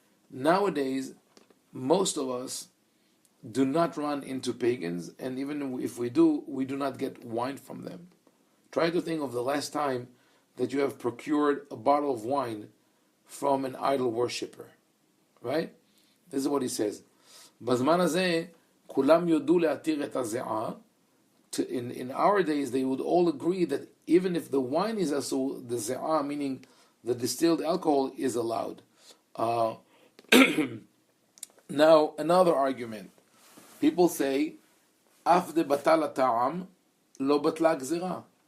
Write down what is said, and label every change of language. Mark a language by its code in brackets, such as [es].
[en] Nowadays, most of us do not run into pagans, and even if we do not get wine from them. Try to think of the last time that you have procured a bottle of wine from an idol worshipper, right? This is what he says. [he] בזמן הזה, כולם יודו להתיר את הזיעה. [en] In our days, they would all agree that even if the wine is also the zi'ah, meaning the distilled alcohol, is allowed. Now, another argument. People say, [he] "Af de batala ta'am, lo batla gzira."